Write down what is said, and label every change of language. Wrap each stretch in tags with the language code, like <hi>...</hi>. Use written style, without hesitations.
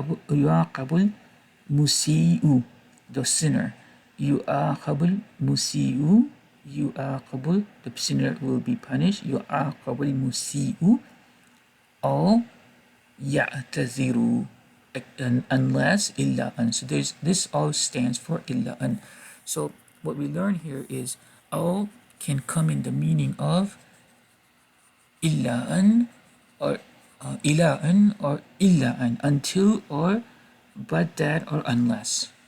<ar>يعاقب المسيء,</ar> <en>the sinner.</en> <ar>يعاقب المسيء, يعاقب,</ar> <en>the sinner will be punished.</en> <ar>يعاقب المسيء أو يعتذر, unless إلا أن.</ar> <en>So this all stands for إلا أن. So what we learn here is all can come in the meaning of إلا أن or إلى أن or إلا أن, until or but that or unless.</en>